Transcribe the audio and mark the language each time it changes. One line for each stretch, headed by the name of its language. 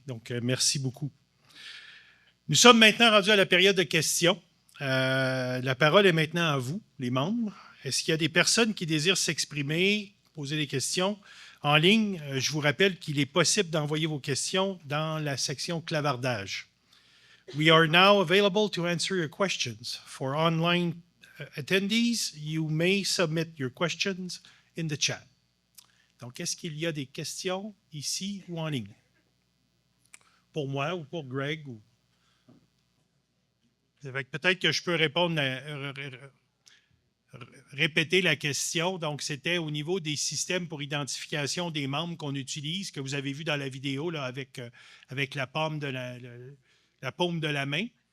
French: Donc, merci beaucoup. Nous sommes maintenant rendus à la période de questions. La parole est maintenant à vous, les membres. Est-ce qu'il y a des personnes qui désirent s'exprimer, poser des questions en ligne? Je vous rappelle qu'il est possible d'envoyer vos questions dans la section clavardage.
English: We are now available to answer your questions. For online attendees, you may submit your questions in the chat.
French: Donc, est-ce qu'il y a des questions ici ou en ligne? Pour moi ou pour Greg? Peut-être que je peux répondre, répéter la question. Donc, c'était au niveau des systèmes pour identification des membres qu'on utilise, que vous avez vu dans la vidéo là, avec la paume de la paume de la main.